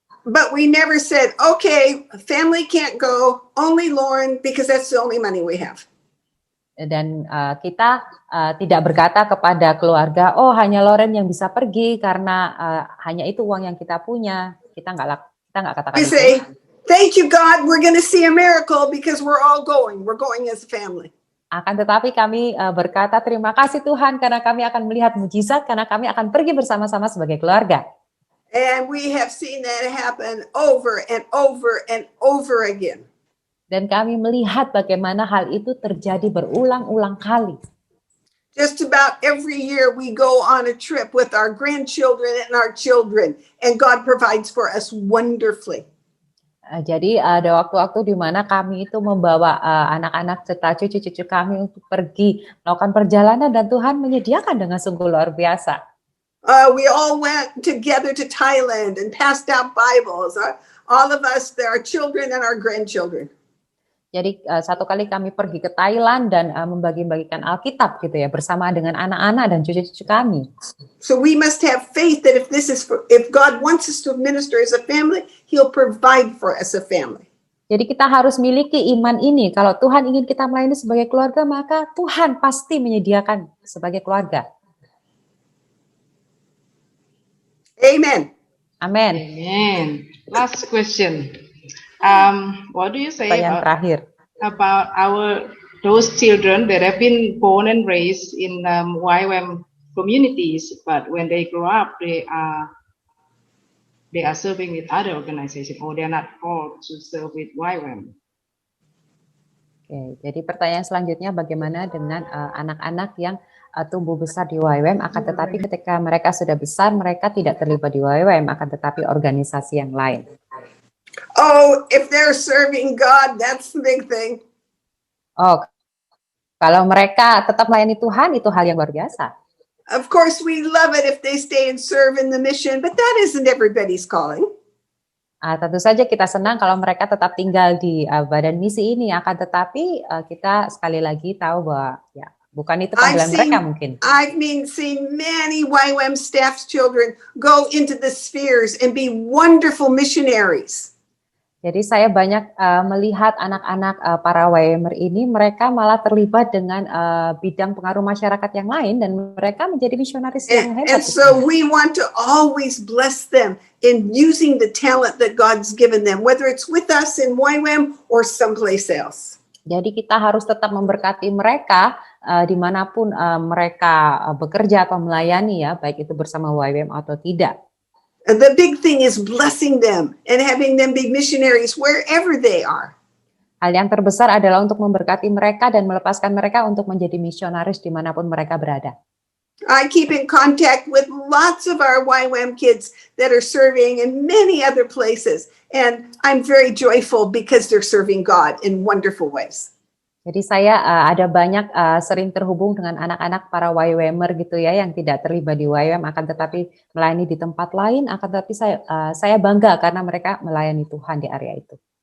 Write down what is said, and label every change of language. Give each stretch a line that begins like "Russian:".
English: But we never said, okay, family can't go, only Lauren, because that's the only money we have.
Indonesian: Dan kita tidak berkata kepada keluarga, oh hanya Lauren yang bisa pergi karena hanya itu uang yang kita punya. Kita nggak katakan
English: We
Indonesian: itu.
English: say, thank you God, we're going to see a miracle because we're all going. We're going as a family.
Indonesian: Akan tetapi kami berkata terima kasih Tuhan karena kami akan melihat mujizat karena kami akan pergi bersama-sama sebagai keluarga.
English: And we have seen that happen over and over and over again.
Indonesian: Dan kami melihat bagaimana hal itu terjadi berulang-ulang kali.
English: Just about every year we go on a trip with our grandchildren and our children, and God provides for us wonderfully.
Indonesian: Jadi ada waktu-waktu di mana kami itu membawa anak-anak serta cucu-cucu kami untuk pergi melakukan perjalanan dan Tuhan menyediakan dengan sungguh luar biasa.
English: We all went together to Thailand and passed out Bibles. All of us, our children and our grandchildren.
Indonesian: Jadi satu kali kami pergi ke Thailand dan membagi-bagikan Alkitab gitu ya bersama dengan anak-anak dan cucu-cucu kami.
English: So we must have faith that if God wants us to minister as a family, He'll provide for us a family.
Indonesian: Jadi kita harus miliki iman ini. Kalau Tuhan ingin kita melayani sebagai keluarga, maka Tuhan pasti menyediakan sebagai keluarga.
English: Amen. Amen. Amen. Last question. What do you say
Indonesian: Pertanyaan terakhir.
English: about those children that have been born and raised in YWAM communities, but when they grow up, they are serving with other organizations, or they are not called to serve with YWAM?
Indonesian: Oke, jadi pertanyaan selanjutnya bagaimana dengan anak-anak yang tumbuh besar di YWAM, akan tetapi ketika mereka sudah besar, mereka tidak terlibat di YWAM, akan tetapi organisasi yang lain.
English: Oh, if they're serving God, that's the big thing.
Indonesian: Oh, kalau mereka tetap melayani Tuhan, itu hal yang luar biasa.
English: Of course, we love it if they stay and serve in the mission, but that isn't everybody's calling.
Indonesian: Tentu saja kita senang kalau mereka tetap tinggal di badan misi ini, akan tetapi kita sekali lagi tahu bahwa ya bukan itu panggilan mereka mungkin.
English: I've seen many YWAM staff's children go into the spheres and be wonderful missionaries.
Indonesian: Jadi saya banyak melihat anak-anak para YWAMer ini, mereka malah terlibat dengan bidang pengaruh masyarakat yang lain dan mereka menjadi misionaris yang hebat.
English: And so we want to always bless them in using the talent that God's given them, whether it's with us in YWAM or someplace else.
Indonesian: Jadi kita harus tetap memberkati mereka dimanapun mereka bekerja atau melayani ya, baik itu bersama YWAM atau tidak.
English: The big thing is blessing them and having them be missionaries wherever they are.
Indonesian: Hal yang terbesar adalah untuk memberkati mereka dan melepaskan mereka untuk menjadi misionaris dimanapun mereka berada.
English: I keep in contact with lots of our YWAM kids that are serving in many other places, and I'm very joyful because they're serving God in wonderful ways.
Indonesian: Jadi saya ada banyak sering terhubung dengan anak-anak para YWAMer gitu ya, yang tidak terlibat di YWAM akan tetapi melayani di tempat lain, akan tetapi saya bangga karena mereka melayani Tuhan di area itu.